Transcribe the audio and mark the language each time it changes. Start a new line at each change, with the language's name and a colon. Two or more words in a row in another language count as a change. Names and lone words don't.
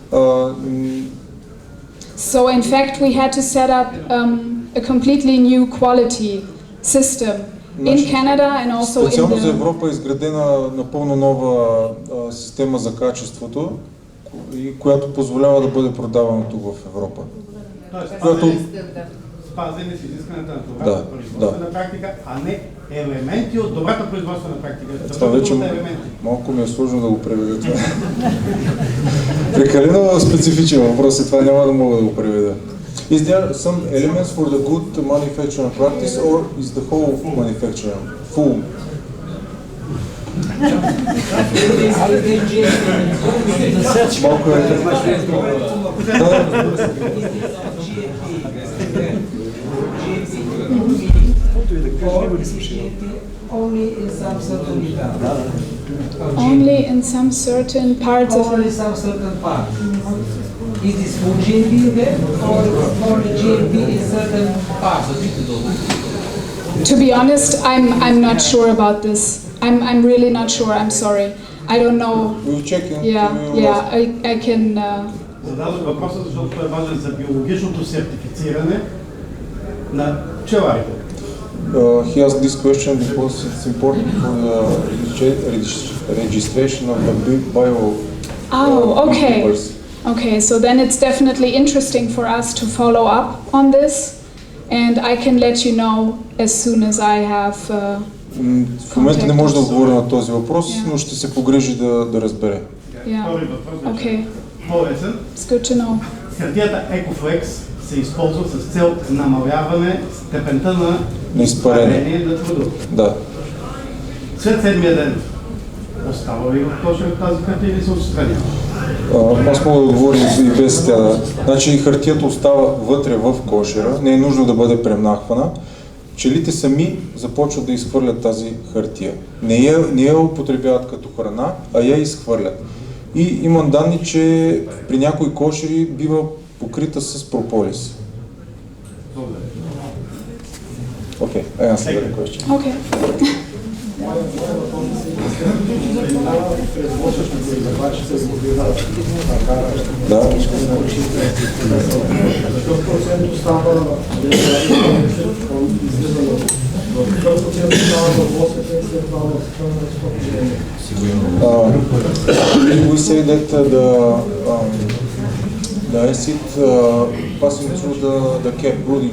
English: so in fact we had to set up a completely new quality system in Canada and also in
Bulgarian: специално за
English: the...
Bulgarian: Европа е изградена напълно нова система за качеството, която позволява да бъде продавано тук в Европа. Спазени с изискването на добрата производствена практика, а не елементи от добрата производствена практика. Това вече малко ми е сложно да го преведа това. Прекалено специфичен въпрос и това няма да мога да го преведа.
English: Is there some elements for the good manufacturing practice or is the whole manufacturing full?
Bulgarian: Малко е...
English: Only in some certain Only in some certain parts of only some certain parts. Is this full GMP there or only GMP in certain parts? To be honest, I'm not sure about this. I'm really not sure. I'm sorry. I don't know. We'll check in. Yeah. I can.
Bulgarian: Зададох въпроса, защото той е важен за биологичното сертифициране на пчеларите.
English: He asked this question because it's important for the registration of the bio. Oh, okay. Okay, so then it's definitely interesting for us to follow up on this, and I can let you know as soon as I have.
Bulgarian: В момента не може да отговоря на този въпрос, но ще се погрижи да разбере.
English: Yeah. Okay.
Bulgarian: По-лесен.
English: It's good to know.
Bulgarian: Хартията EcoFlex се използва с цел намаляване степента на изпарение на продукта. Да. След седмия ден остава ли в кошера тази хартия или се отстранява? Аз мога да отговоря и без тя. Значи хартията остава вътре в кошера, не е нужно да бъде премахвана. Пчелите сами започват да изхвърлят тази хартия. Не я употребяват като храна, а я изхвърлят. И имам данни, че при някои кошери бива покрита с прополис.
English: Okay, I answered the question. Okay.
Bulgarian: Да.
English: We say that the acid passing through the cap brooding.